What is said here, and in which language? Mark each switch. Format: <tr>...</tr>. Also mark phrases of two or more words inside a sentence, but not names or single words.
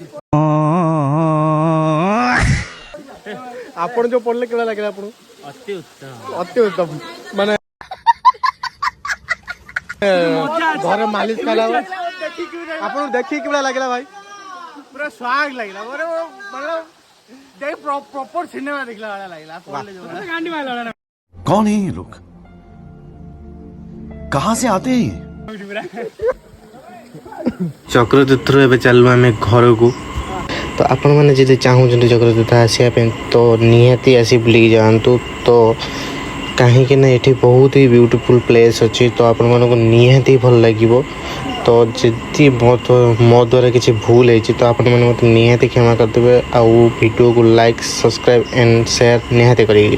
<or>ଆପଣ ଯୋଉ ପଡିଲେ କିଭଳିଆ ଲାଗିଲା ଆପଣଙ୍କୁ ଅତି ଉତ୍ତମ ମାନେ ଘରେ ମାଲିସ କଲା ଆପଣଙ୍କୁ ଦେଖିକି କିଭଳିଆ ଲାଗିଲା ଭାଇ ପୁରା ସ୍ୱାଗ ଲାଗିଲା</or> <en>proper cinema</en> <or>ଦେଖିଲା ଭଳିଆ ଲାଗିଲା ଗାଣ୍ଡି ମାରିଲା</or> <hi>कौन है ये लोग कहां से आते हैं ये</hi> <or>ଚକ୍ରତୀର୍ଥରୁ ଏବେ ଚାଲିଲୁ ଆମେ ଘରକୁ ତ ଆପଣମାନେ ଯଦି ଚାହୁଁଛନ୍ତି ଚକ୍ରତୀର୍ଥ ଆସିବା ପାଇଁ ତ ନିହାତି ଆସି ବୁଲିକି ଯାଆନ୍ତୁ ତ କାହିଁକି ନା ଏଠି ବହୁତ ହି</or> <en>beautiful place</en> <or>ଅଛି ତ ଆପଣମାନଙ୍କୁ ନିହାତି ଭଲ ଲାଗିବ ତ ଯଦି ମୋ ଦ୍ୱାରା କିଛି ଭୁଲ ହେଇଛି ତ ଆପଣମାନେ ମୋତେ ନିହାତି କ୍ଷମା କରିଦେବେ ଆଉ ଭିଡ଼ିଓକୁ</or> <en>like subscribe and share</en> <or>ନିହାତି କରିକି</or>